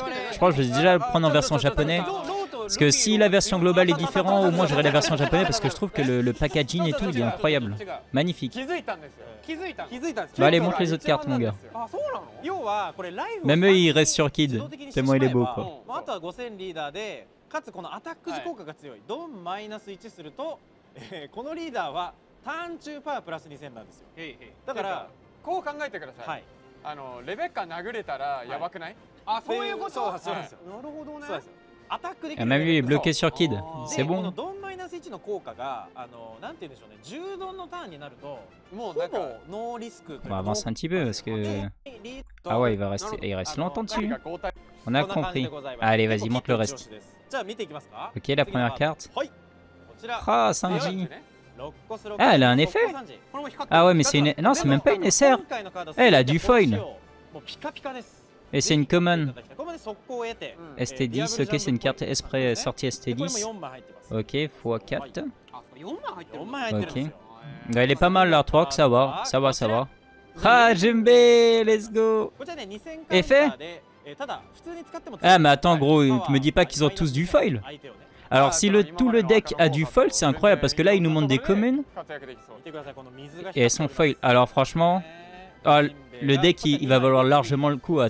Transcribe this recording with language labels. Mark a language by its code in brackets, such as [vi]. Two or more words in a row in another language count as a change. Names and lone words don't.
[fr] Je pense que je vais déjà le prendre en version japonais. Parce que si la version globale est différente, au moins j'aurai la version japonais parce que je trouve que le packaging et tout il est incroyable. Magnifique. Bah allez montre les autres cartes mon gars. Même eux ils restent sur Kid. Tellement il est beau quoi. [ja] かつこのアタック時効果が強い、ドンマイナス1すると、このリーダーはターン中パワープラス2000なんですよ。だからこう考えてください。レベッカ殴れたらやばくない？あ、そういうこと。そうですよ。なるほどね。そうです。アタックできる。 [fr] Même lui il est bloqué sur Kid. C'est bon. [ja] このドンマイナス1の効果がなんて言うんでしょうね。10ドンのターンになるともうなんかノーリスク。 [fr] On va avancer un petit peu parce que ah ouais il reste longtemps dessus. On a compris. Allez vas-y montre le reste. Ok, la première carte. Ah, Sanji. Ah, elle a un effet. Ah ouais, mais c'est une... Non, c'est même pas une SR. Elle a du foil. Et c'est une common. ST10, ok, c'est une carte esprit sortie ST10. Ok, x4. Ok. Elle est pas mal l'artwork, ça va. Ça va. Ah, Jembe, [en] let's go. [fr] Effet? Ah, mais attends, gros, me dis pas qu'ils ont tous du foil. Alors, si tout le deck a du foil, c'est incroyable parce que là, il nous montre des communes et elles sont foil. Alors, franchement, oh, le deck il va valoir largement le coup.